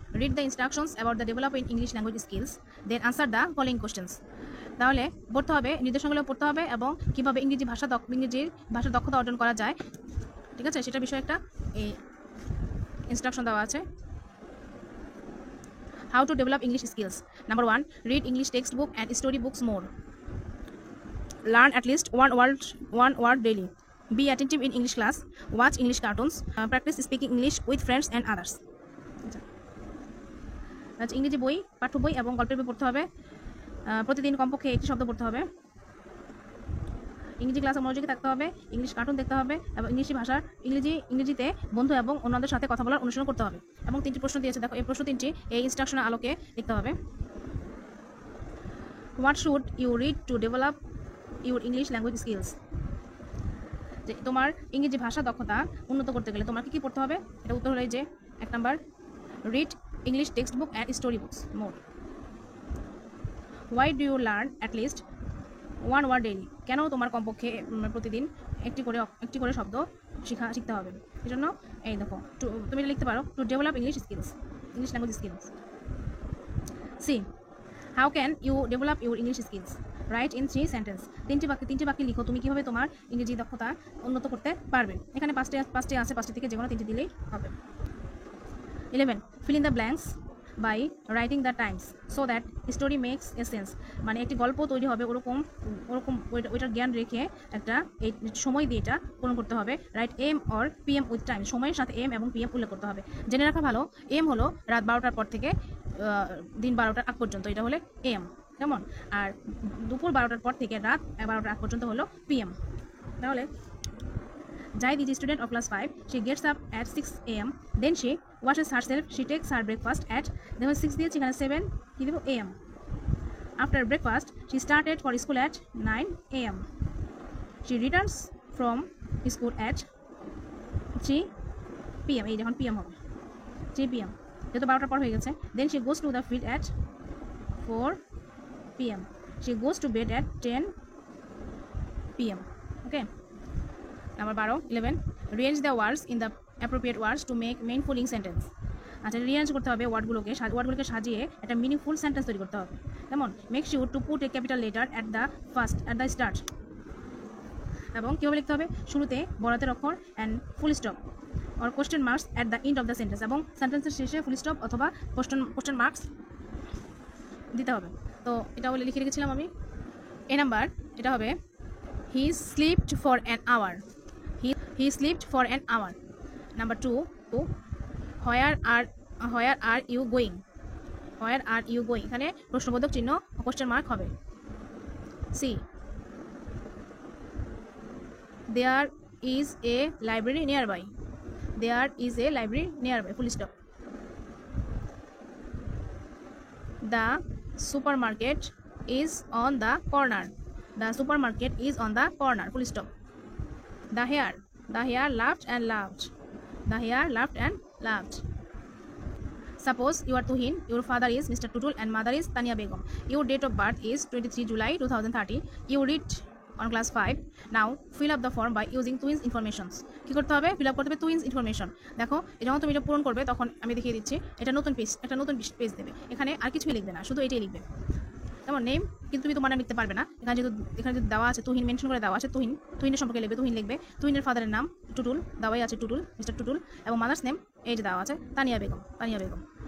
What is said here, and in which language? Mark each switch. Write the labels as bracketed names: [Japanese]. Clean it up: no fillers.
[English] Read the instructions about the developing English language skills. Then answer the following questions. [Bangla] তাহলে পড়তে হবে, নির্দেশনাগুলো পড়তে হবে এবং কীভাবে ইংরেজির ভাষার দক্ষতা অর্জন করা যায়, ঠিক আছে, সেটা বিষয়ে একটা ইনস্ট্রাকশন দেওয়া আছে। [English] How to develop English skills. Number 1, read English textbook and story books more. Learn at least one word daily. Be attentive in English class. Watch English cartoons. Practice speaking English with friends and others. [Bangla] আচ্ছা, ইংরেজি বই, পাঠ্য বই এবং গল্পের বই পড়তে হবে। প্রতিদিন কমপক্ষে একটি শব্দ পড়তে হবে। ইংরেজি ক্লাসে মনোযোগী থাকতে হবে। ইংলিশ কার্টুন দেখতে হবে এবং ইংরেজিতে বন্ধু এবং অন্যদের সাথে কথা বলার অনুশীলন করতে হবে। এবং 3টি প্রশ্ন দিয়েছে, দেখো এই প্রশ্ন 3টি এই ইনস্ট্রাকশনের আলোকে লিখতে হবে। [English] What should you read to develop your English language skills. [Bangla] যে তোমার ইংরেজি ভাষা দক্ষতা উন্নত করতে গেলে তোমার কী পড়তে হবে? এটা উত্তর হলো যে 1 number, [English] Read English text book and story books more. Why do you learn at least one word daily. [Bangla] কেন তোমার কমপক্ষে প্রতিদিন একটি করে শব্দ শিখতে হবে? এই জন্য এই দেখো তুমি লিখতে পারো, [English] To develop English language skills. See, how can you develop your English skills. Write in 3 sentence. [Bangla] 3টি বাক্যে লিখো তুমি কীভাবে তোমার ইংরেজি দক্ষতা উন্নত করতে পারবে। এখানে 5টি আছে, 5টি থেকে যে কোনো 3টি দিলেই হবে। [English] 11, fill in the blanks by writing the times so that story makes a sense. [Bangla] মানে একটি গল্প তৈরি হবে ওরকম ওইটার জ্ঞান রেখে একটা এই সময় দিয়ে এটা পূরণ করতে হবে। [English] Write AM or PM with time. [Bangla] সময়ের সাথে এম এবং PM উল্লেখ করতে হবে। জেনে রাখা ভালো, এম হলো রাত 12টার পর থেকে দিন 12টার আগ পর্যন্ত, এটা হলো এম, কেমন? আর দুপুর 12টার পর থেকে রাত 12টার আগ পর্যন্ত হলো PM। তাহলে [English] Jai is a student of class 5. She gets up at 6 a.m. Then she washes herself. She takes her breakfast at 6 7 a.m. After breakfast, she started for school at 9 a.m. She returns from school at 3 p.m. [Bangla] এই যখন PM হবে 3 p.m. যেহেতু 12টার পর হয়ে গেছে। [English] Then she goes to the field at 4 p.m. She goes to bed at 10 p.m. Okay. Number 11, rearrange the words in the appropriate words to make meaningful sentence. [Bangla] আচ্ছা, rearrange করতে হবে ওয়ার্ডগুলোকে সাজিয়ে একটা মিনিংফুল সেন্টেন্স তৈরি করতে হবে। [English] যেমন make sure to put a capital letter at the start. [Bangla] এবং কীভাবে লিখতে হবে? শুরুতে বড়হাতের অক্ষর [English] And full stop or question marks at the end of the sentence. [Bangla] এবং সেন্টেন্সের শেষে ফুল স্টপ অথবা কোয়েশ্চেন মার্কস দিতে হবে। তো এটা বলে লিখে রেখেছিলাম আমি। এ নাম্বার এটা হবে, [English] He slipped for an hour. He slept for an hour. Number 2, where are you going? Where are you going? [Bangla] এখানে প্রশ্নবোধক চিহ্ন কোশ্চেন মার্ক হবে। [English] C, there is a library nearby. There is a library nearby. Full stop. The supermarket is on the corner. The supermarket is on the corner. Full stop. The hare laughed and laughed. The hare laughed and laughed. Suppose you are Tuhin, your father is Mr. Tutul and mother is Tania Begum. Your date of birth is 23 July 2030. You read on class 5. Now fill up the form by using twins informations. [Bangla] কি করতে হবে? [English] fill up [Bangla] করতে হবে [English] twins information. [Bangla] দেখো যখন তুমি এটা পূরণ করবে তখন আমি দেখিয়ে দিচ্ছি, এটা একটা নতুন পেজ দেবে। এখানে আর কিছুই লিখবে না, শুধু এটাই লিখবে। যেমন নেম, কিন্তু তুমি তোমার নাম লিখতে পারবে না। এখানে যদি দেওয়া আছে তুহিন, মেনশন করে দেওয়া আছে তুহিনের সম্পর্কে লিখবে, তুহিন লিখবে। তুহিনের ফাদারের নাম টুটুল, দেওয়াই আছে টুটুল, মিস্টার টুটুল। এবং মাদার্স নেম এই যে দেওয়া আছে তানিয়া বেগম।